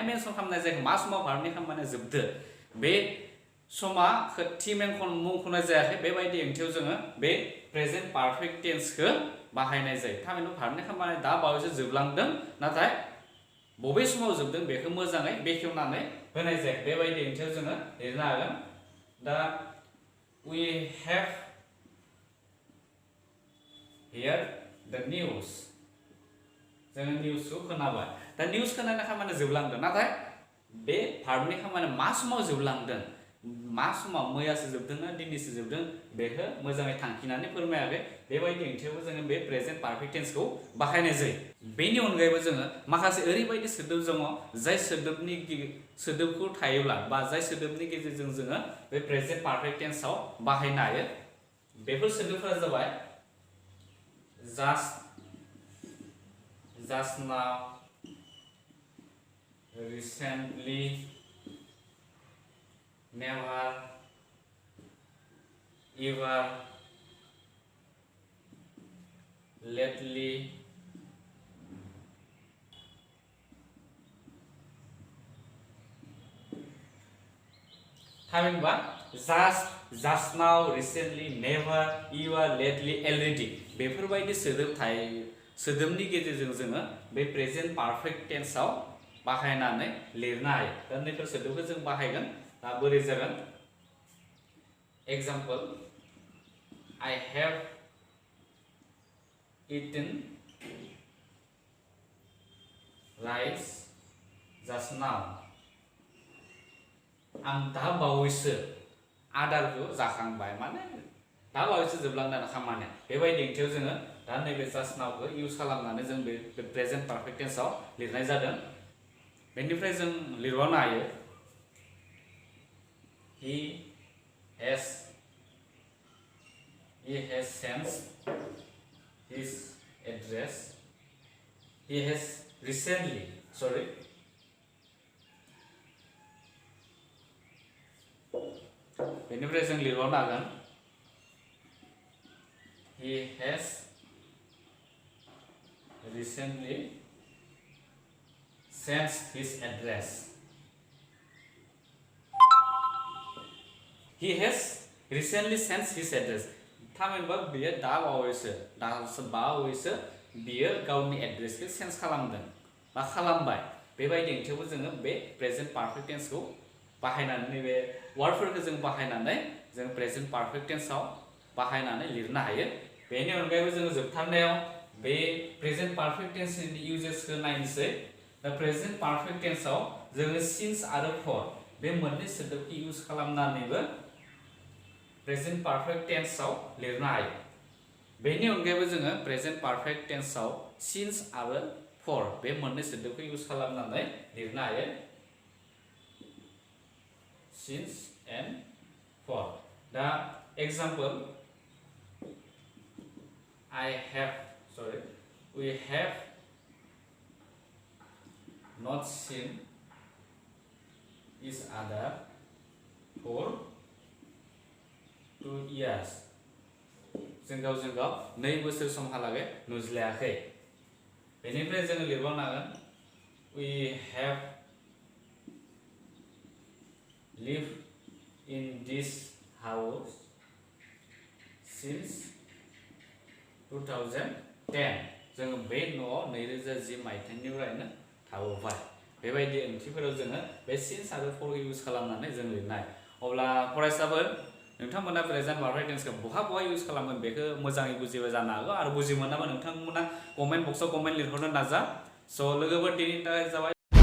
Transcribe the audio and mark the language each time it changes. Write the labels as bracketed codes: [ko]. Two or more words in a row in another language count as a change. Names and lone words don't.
[brx] मेनसन खालामनाय जायाखै मा समाव भार्बनि खामानिया जोबदो बे समा थि मुंख'नाय जायाखै बेबायदि ओंथियाव जोङो बे [en] present perfect [brx] टेन्सखौ बाहायनाय जायो थारमाने भार्बनि खामानिया दा बावैसो जोबलांदों नाथाय बबे समाव जोबदों बेखौ मोजाङै बेखेवनानै होनाय जायाखै बेबायदि ओंथियाव जोङो लिरनो हागोन दा [en] we have here the news [brx] जोङो निउसखौ खोनाबाय दा निउस खोनानाय खामानिया जोबलांदों नाथाय बे भार्बनि खामानिया मा समाव जोबलांदों मा समाव मैयासो जोबदों ना दिनैसो जोबदों बेखौ मोजाङै थांखिनानै फोरमायाखै बेबायदि ओंथियावबो जोङो बे [en] present perfect [brx] टेन्सखौ बाहायनाय जायो बेनि अनगायैबो जोङो माखासे ओरैबायदि सोदोब दङ जाय सोदोबखौ थायोब्ला बा जाय सोदोबनि गेजेरजों जोङो बे [en] present perfect [brx] टेन्सआव बाहायनो हायो बेफोर सोदोबफोरा जाबाय [en] just now recently never ever lately थामहिनबा just now recently never ever lately already [brx] बेफोरबायदि सोदोबनि गेजेरजों जोङो बे [en] present perfect [brx] टेन्सआव बाहायनानै लिरनो हायो दा नैफोर सोदोबखौ जों बाहायगोन दा बोरै जागोन एग्जाम्पल [en] I have eaten rice just now [brx] आं दा बावैसो आदारखौ जाखांबाय माने दा बावैसो जोबलांदों खामानिया बेबायदि ओंथियाव जोङो दा नैबे जास्ट नावखौ इउज खालामनानै जों बे [en] present perfect [brx] टेन्सआव लिरनाय जादों बेनिफ्राय जों लिरबावनो हायो [en] he has sent his address he has recently [brx] बेनिफ्राय जों लिरबावनो हागोन [en] he has recently sent his address he has recently sent his address थामहिनबा बियो [brx] दा बावैसो बियो गावनि एड्रेसखौ चेन्ज खालामदों बा खालामबाय बेबायदि ओंथियावबो जोङो बे [en] present perfect [brx] टेन्सखौ बाहायनानै नैबे वार्डफोरखौ जों बाहायनानै जों [en] present perfect [brx] टेन्सआव बाहायनानै लिरनो हायो बेनि अनगायैबो जोङो जोबथारनायाव बे [en] present perfect [brx] टेन्सनि इउजेसखौ नायनोसै दा [en] present perfect [brx] टेन्सआव जोङो सिन्स आरो फर बे मोननै सोदोबखौ इउज खालामनानैबो [en] present perfect [brx] टेन्सआव लिरनो हायो बेनि अनगायैबो जोङो [en] present perfect [brx] टेन्सआव सिन्स आरो फर बे मोननै सोदोबखौ इउज खालामनानै लिरनो हायो [en] since and for [brx] दा [en] example we have not seen each other for 2 years [brx] जों गावजों गाव 2 बोसोर समहालागै नुज्लायाखै बेनिफ्राय जोङो लिरबावनो हागोन [en] we have lived in this house since 2010 [brx] जोङो बे न'आव 2010 मायथाइनिफ्रायनो थाबोबाय बेबायदि ओंथिफोराव जोङो बे सिन्स आरो फर इउज खालामनानै जों लिरनाय अब्ला फरायसाफोर नोंथांमोना [en] present perfect [brx] टेन्सखौ बहा इउज खालामगोन बेखौ मोजाङै बुजिबाय जानो हागौ आरो बुजि मोनाबा नोंथांमोना कमेन्ट बक्सआव कमेन्ट लिरहरनो नाजा स' लोगोफोर दिनैनि थाखाय जाबाय